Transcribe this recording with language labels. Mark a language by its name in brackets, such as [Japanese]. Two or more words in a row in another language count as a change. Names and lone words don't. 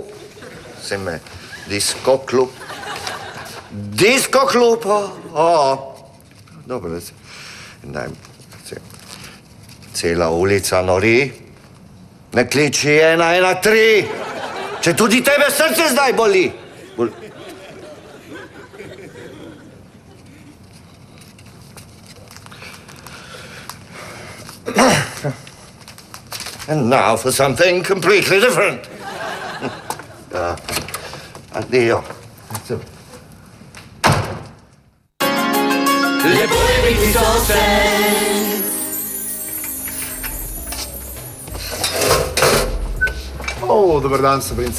[Slovenian] Se me, disco klub. Disco klub, Dobro, daj, cela ulica nori. Ne kliči 113. Če tudi tebe srce zdaj boli. [English] And now for something completely different. [Slovenian] Addio. Lepo je biti sosed. Dober dan, Sabrinica.